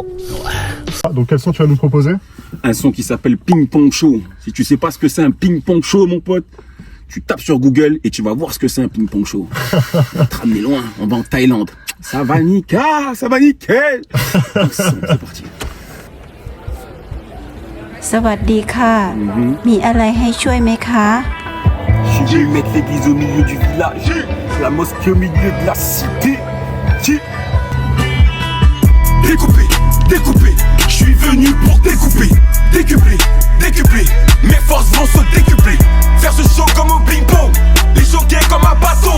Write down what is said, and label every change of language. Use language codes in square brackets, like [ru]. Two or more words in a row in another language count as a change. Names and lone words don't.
[fr] Donc quel son tu vas nous proposer? Un son qui s'appelle Ping Pong Show. Si tu sais pas ce que c'est un Ping Pong Show mon pote, tu tapes sur Google et tu vas voir ce que c'est un ping-pong show. On va te ramener loin, on va en Thaïlande. Ça va nickel, ça va nickel. C'est parti. [th] สวัสดีค่ะ มีอะไรให้ช่วยไหมคะ [fr] Je vais mettre l'église au milieu du village, la mosquée au milieu de la cité. Découper, découper, je suis venu pour découper, décupler, décupler. Mes forces vont se décupler. Faire ce show comme au ping-pong, les choquer comme un bâton.